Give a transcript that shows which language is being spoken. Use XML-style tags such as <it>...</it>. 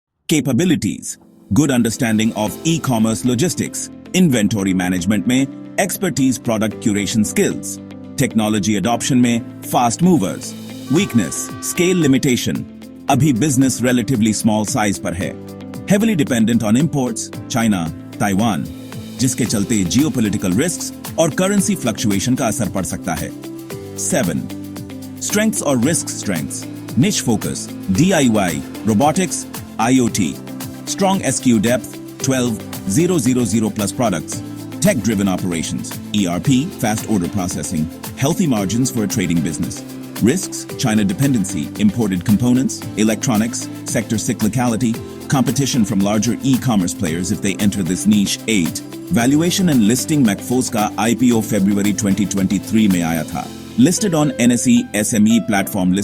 <en>Capabilities, good understanding of e-commerce logistics, inventory management में expertise, product curation skills, technology adoption में fast movers.</en> <hi>Weakness, scale limitation, अभी business relatively small size पर है, heavily dependent on imports, China, Taiwan, जिसके चलते geopolitical risks और currency fluctuation का असर पड़ सकता है। 7.</hi> <en>Strengths or risk strengths. Niche focus, DIY, robotics, IoT. Strong SKU depth, 12,000 plus products. Tech-driven operations, ERP, fast order processing, healthy margins for a trading business. Risks, China dependency, imported components, electronics, sector cyclicality, competition from larger e-commerce players if they enter this niche. 8. Valuation and listing.</en> <hi>मैकफोर्स का IPO February 2023 में आया था.</hi> <en>Listed on NSE SME platform.</en>